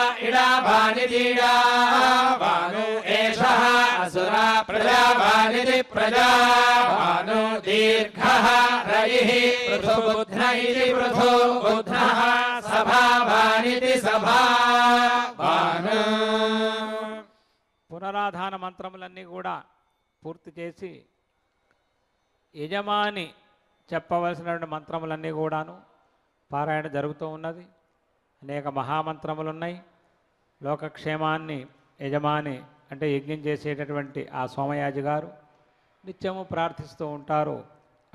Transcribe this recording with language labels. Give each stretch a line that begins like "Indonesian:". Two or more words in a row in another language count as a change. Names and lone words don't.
Sanskrit: इडाभानितीडाभानो एषः असुरा प्रजाभानिति प्रजाभानो दीर्घः रयिः पृथुबुध्न इति पृथुबुध्नः सभाभानिति सभाभानो
Telugu: పునరాధాన మంత్రములన్నీ కూడా పూర్తి చేసి యజమాని చెప్పవలసినటువంటి మంత్రములన్నీ కూడాను పారాయణ జరుగుతూ ఉన్నది. అనేక మహామంత్రములు ఉన్నాయి. లోకక్షేమాన్ని యజమాని అంటే యజ్ఞం చేసేటటువంటి ఆ సోమయాజి గారు నిత్యము ప్రార్థిస్తూ ఉంటారు.